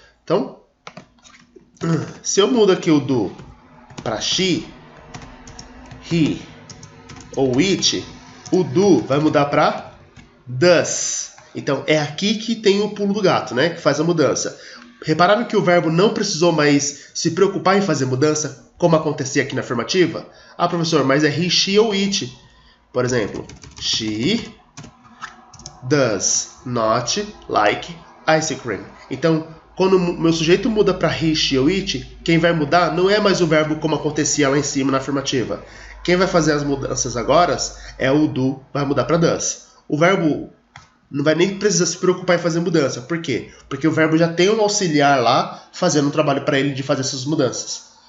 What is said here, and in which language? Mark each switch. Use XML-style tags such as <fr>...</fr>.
<pt>Então, se eu mudo aqui o do para she, he ou it, o do vai mudar para does. Então, é aqui que tem o pulo do gato, né? Que faz a mudança. Repararam que o verbo não precisou mais se preocupar em fazer mudança, como acontecia aqui na afirmativa? Ah, professor, mas é he, she ou it. Por exemplo,</pt> <en>she does not like ice cream.</en> <pt>Então, quando o meu sujeito muda para he, she ou it, quem vai mudar não é mais o verbo como acontecia lá em cima na afirmativa. Quem vai fazer as mudanças agora é o do, vai mudar para does. O verbo não vai nem precisar se preocupar em fazer mudança. Por quê? Porque o verbo já tem um auxiliar lá fazendo um trabalho para ele de fazer essas mudanças.</pt>